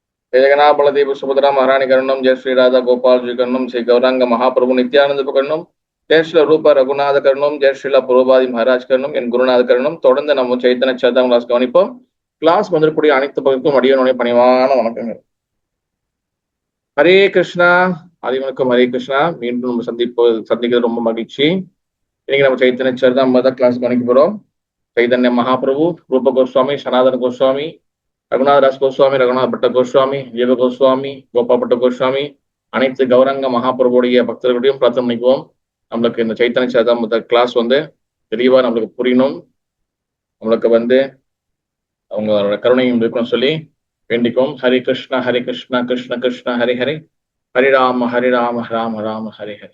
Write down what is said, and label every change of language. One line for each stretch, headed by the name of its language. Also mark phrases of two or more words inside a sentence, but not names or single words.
Sanskrit: जगन्नाथ बलदेव सुभद्रा महारानी करणम जय श्री राधा गोपाल जी करणम श्री गौरांग महाप्रभु नित्यानंद करणम जय श्री रूप रघुनाथ करणम जय श्री प्रभुபாதி மகாராஜ் கரணம் என் குருநாத கரணம்.
Tamil: தொடர்ந்து நம்ம சைத்தன்ய சரிதாம் கிளாஸ் கவனிப்போம். கிளாஸ் வந்திருக்கக்கூடிய அனைத்து பகுதிக்கும் அடியனுடைய பணிவான வணக்கங்கள்.
Sanskrit: हरे कृष्णा.
Tamil: ஆதிவனுக்கும்
Sanskrit: हरे कृष्णा.
Tamil: மீண்டும் நம்ம சந்திக்கிறது ரொம்ப மகிழ்ச்சி. இன்னைக்கு நம்ம சைத்தன்ய சரிதாம் கிளாஸ் கவனிக்க போறோம். चैतन्य महाप्रभु, रूप गोस्वामी, सनातन गोस्वामी, रघुनाथ दास गोस्वामी, रघुनाथ भट्ट गोस्वामी, जीव गोस्वामी, गोपाल भट्ट गोस्वामी, அனைத்து கௌரங்க மகாபிரபுடைய பக்தர்களையும் பிரார்த்தனை பண்ணிக்குவோம். நம்மளுக்கு இந்த சைத்தன்ய சரிதாமிரத கிளாஸ் தெளிவா நம்மளுக்கு புரியணும், நம்மளுக்கு அவங்களோட கருணையும் இருக்கணும்னு சொல்லி வேண்டிக்கும்.
Sanskrit: हरि कृष्णा कृष्ण कृष्ण हरि हरि, हरि राम राम राम हरि हरि.